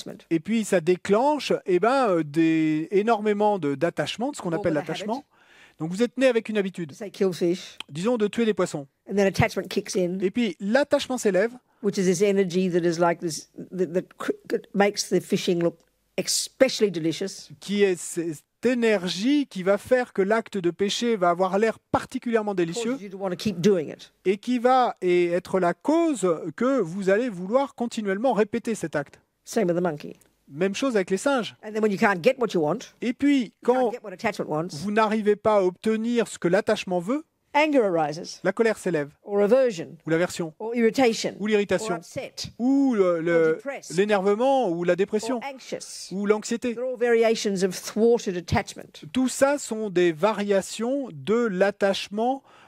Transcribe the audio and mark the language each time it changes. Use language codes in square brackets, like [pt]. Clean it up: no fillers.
[fr] Et puis ça déclenche énormément d'attachement, de ce qu'on appelle l'attachement. Donc vous êtes né avec une habitude, disons de tuer des poissons. Et puis l'attachement s'élève. [en] Which is this energy that is like this, that makes the fishing look especially delicious. [fr] Qui est cette énergie qui va faire que l'acte de pêcher va avoir l'air particulièrement délicieux et qui va être la cause que vous allez vouloir continuellement répéter cet acte. [en] Same with the monkey. [fr] Même chose avec les singes. [en] And then when you can't get what you want, [fr] et puis, quand vous n'arrivez pas à obtenir ce que l'attachement veut, [en] anger arises. [fr] La colère s'élève. [en] Or aversion. [fr] Ou l'aversion. [en] Or irritation. [fr] Ou l'irritation. [en] Or upset. [fr] Ou l'énervement ou la dépression. [en] Or anxious. [fr] Ou l'anxiété. [en] They're all variations of thwarted attachment. [fr] Tout ça sont des variations de l'attachement